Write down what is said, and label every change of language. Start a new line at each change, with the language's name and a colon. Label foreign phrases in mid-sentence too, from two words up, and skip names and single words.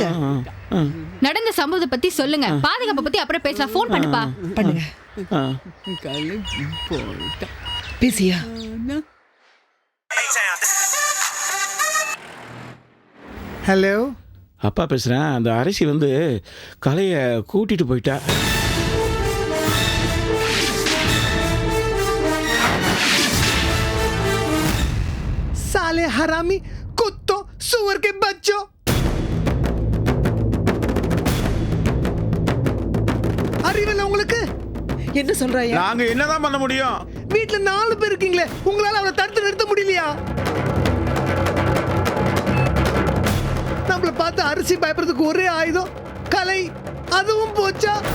Tamil: நடந்த சம்பவத்தை பத்தி சொல்லுங்க, பாதுகாப்பை பத்தி அப்புறம் பேசலாம். போன் பண்ணுப்பா. பண்ணுங்க. பேசியா? ஹலோ, அப்பா பேசுறேன். அந்த அரசி வந்து கலையை கூட்டிட்டு போயிட்டா.
Hindi: साले हरामी कुत्तों सुअर के बच्चों.
Tamil: அறிவில்லை உங்களுக்கு? என்ன சொல்றாயா? நாங்க என்னதான் பண்ண முடியும்? வீட்டுல 4 பேர் இருக்கீங்களே, உங்களால அவளை தடுத்து நிறுத்த முடியலையா? நம்மள பார்த்து அரிசி பயப்படுறதுக்கு ஒரே ஆயுதம் கலை, அதுவும் போச்சா?